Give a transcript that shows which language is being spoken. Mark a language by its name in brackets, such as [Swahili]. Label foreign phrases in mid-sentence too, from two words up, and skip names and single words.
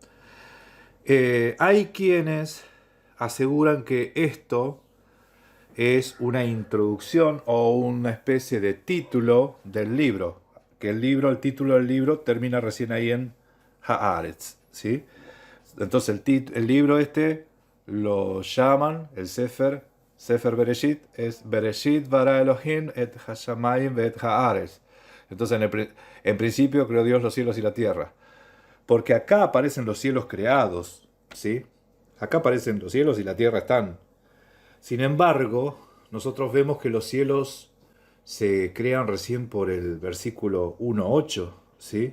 [Spanish] Hay quienes aseguran que esto es una introducción o una especie de título del libro, que el título del libro termina recién ahí en Haaretz, ¿sí? Entonces el libro este lo llaman, el Sefer Bereshit, es [Hebrew] בראשית ברא אלהים את השמים את הארץ. [Spanish] Entonces en principio creó Dios los cielos y la tierra. Porque acá aparecen los cielos creados, ¿sí? Acá aparecen los cielos y la tierra están. Sin embargo, nosotros vemos que los cielos se crean recién por el versículo 1.8, ¿sí?